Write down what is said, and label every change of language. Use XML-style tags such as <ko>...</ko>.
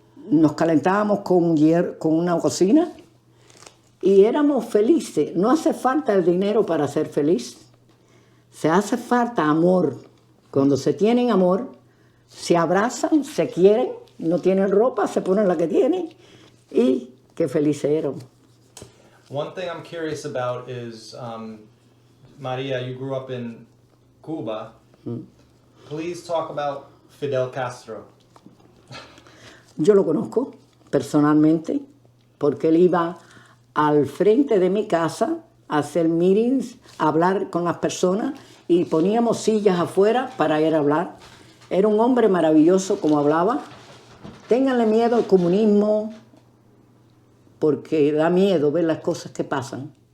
<es>Nos calentábamos con una cocina y éramos felices. No hace falta el dinero para ser feliz. Se hace falta amor. Cuando se tienen amor, se abrazan, se quieren, no tienen ropa, se ponen la que tienen y qué felices éramos.</es> <en>One thing I'm curious about is, Maria, you grew up in Cuba. Please talk about Fidel Castro.</en> <es>Yo lo conozco personalmente porque él iba al frente de mi casa a hacer meetings, a hablar con las personas y poníamos sillas afuera para ir a hablar. Era un hombre maravilloso como hablaba. Ténganle miedo al comunismo porque da miedo ver las cosas que pasan.</es>